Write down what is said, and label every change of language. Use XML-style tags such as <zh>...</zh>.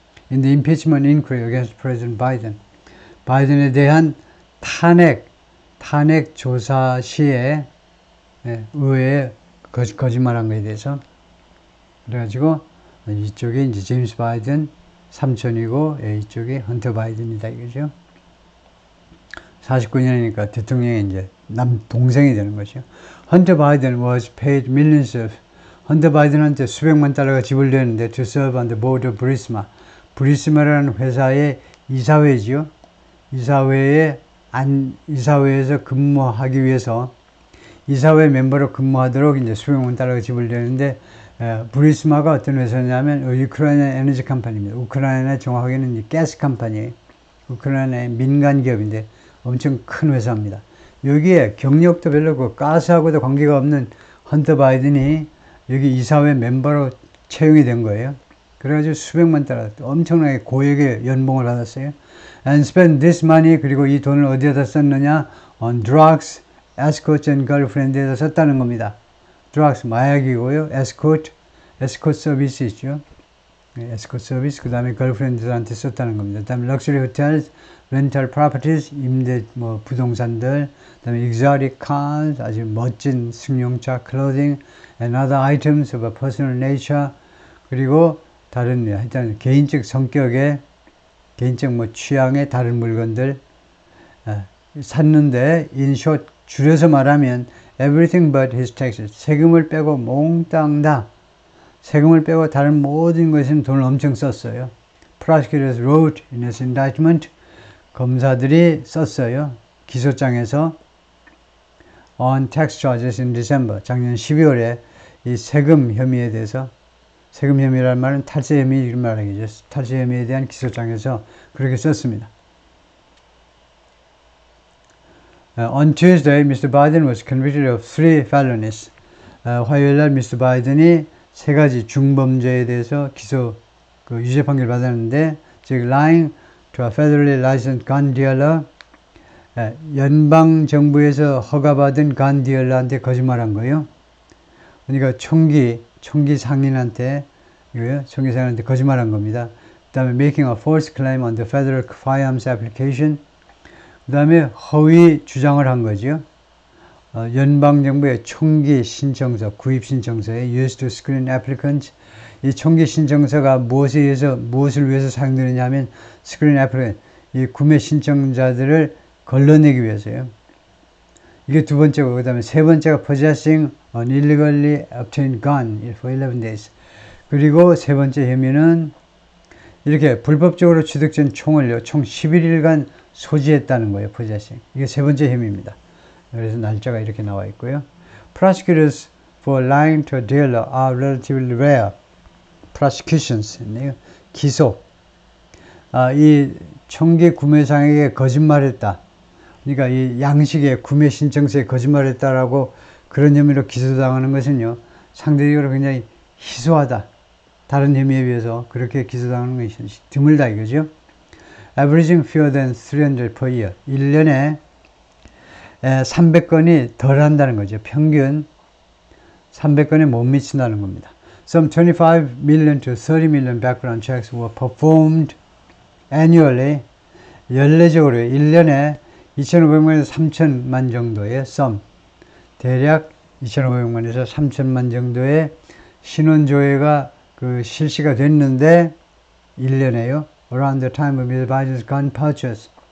<ko>In the impeachment inquiry against President Biden 바이든에 대한 탄핵 조사 시에 의회에 거짓말한 것에 대해서 그래가지고 이쪽에 이제 제임스 바이든 삼촌이고 이쪽에 헌터 바이든이다 이거죠. 49년이니까 대통령이 이제 동생이 되는 거죠.</ko> <en>헌터 바이든 was paid millions of</en> <ko>헌터 바이든한테 수백만 달러가 지불되는데</ko> <en>to serve on the board of Burisma.</en> <ko>부리스마라는 회사의 이사회지요. 이사회에서 근무하기 위해서 이사회 멤버로 근무하도록 이제 수백만 달러가 지불되는데 부리스마가 어떤 회사냐면 우크라이나 에너지 컴퍼니입니다. 우크라이나 정확하게는 가스 컴퍼니예요. 우크라이나의 민간 기업인데 엄청 큰 회사입니다. 여기에 경력도 별로 없고 가스하고도 관계가 없는 헌터 바이든이 여기 이사회 멤버로 채용이 된 거예요. 그래가지고 수백만 달러 엄청나게 고액의 연봉을 받았어요.</ko> <en>And spend this money</en> <ko>그리고 이 돈을 어디에다 썼느냐?</ko> <en>On drugs, escorts and girlfriend에다</en> <ko>썼다는 겁니다. drugs 마약이고요. escort 서비스 있죠. 에스코트 서비스 그 다음에 걸프렌드들한테 썼다는 겁니다. 그 다음에 럭셔리 호텔, 렌탈 프로퍼티스 임대 부동산들, 그 다음에</ko> <en>exotic cars</en> <ko>아주 멋진 승용차,</ko> <en>clothing and other items of a personal nature</en> <ko>그리고 다른 일단 개인적 성격의 개인적 취향의 다른 물건들 샀는데</ko> <en>in short</en> <ko>줄여서 말하면</ko> <en>everything but his taxes</en> <ko>세금을 빼고 몽땅 다 세금을 빼고 다른 모든 것은 돈을 엄청 썼어요.</ko> <en>Prosecutors wrote in his indictment</en> <ko>검사들이 썼어요. 기소장에서</ko> <en>on tax charges in December</en> <ko>작년 12월에 이 세금 혐의에 대해서 세금 혐의라는 말은 탈세 혐의 이런 말이죠. 탈세 혐의에 대한 기소장에서 그렇게 썼습니다.</ko> <en>On Tuesday, Mr. Biden was convicted of 3 felonies.</en> <ko>화요일날 미스터 바이든이 3가지 중범죄에 대해서 유죄 판결 받았는데, 즉</ko> <en>lying to a federally licensed gun dealer,</en> <ko>연방 정부에서 허가받은 gun dealer한테 거짓말한 거예요. 그러니까 총기 상인한테 거짓말한 겁니다.</ko> <en>그 다음에 making a false claim on the federal firearms application.</en> <ko>그 다음에 허위 주장을 한 거죠. 연방정부의 총기 신청서, 구입 신청서에</ko> <en>used to screen applicants.</en> <ko>이 총기 신청서가 무엇을 위해서 사용되느냐 하면</ko> <en>screen applicant,</en> <ko>이 구매 신청자들을 걸러내기 위해서요. 이게 두 번째고, 그 다음에 세 번째가</ko> <en>possessing an illegally obtained gun for 11 days.</en> <ko>그리고 세 번째 혐의는 이렇게 불법적으로 취득된 총을요, 총 11일간 소지했다는 거예요, possessing. 이게 세 번째 혐의입니다. 그래서 날짜가 이렇게 나와 있고요.</ko> <en>Prosecutors for lying to a dealer are relatively rare. Prosecutions.</en> <ko>기소. 이 총기 구매상에게 거짓말했다. 그러니까 이 양식의 구매 신청서에 거짓말했다라고 그런 혐의로 기소당하는 것은요, 상대적으로 굉장히 희소하다. 다른 혐의에 비해서 그렇게 기소당하는 것이 드물다 이거죠.</ko> <en>Averaging fewer than 300 per year.</en> <ko>1년에 300건이 덜 한다는 거죠. 평균 300건에 못 미친다는 겁니다.</ko> <en>Some 25 million to 30 million background checks were performed annually.</en> <ko>연례적으로 1년에 2,500만에서 3,000만 정도의 some, 대략 2,500만에서 3,000만 정도의 신원조회가 실시가 됐는데 1년에요.</ko> <en>Around the time of Mr. Biden's gun purchase.</en>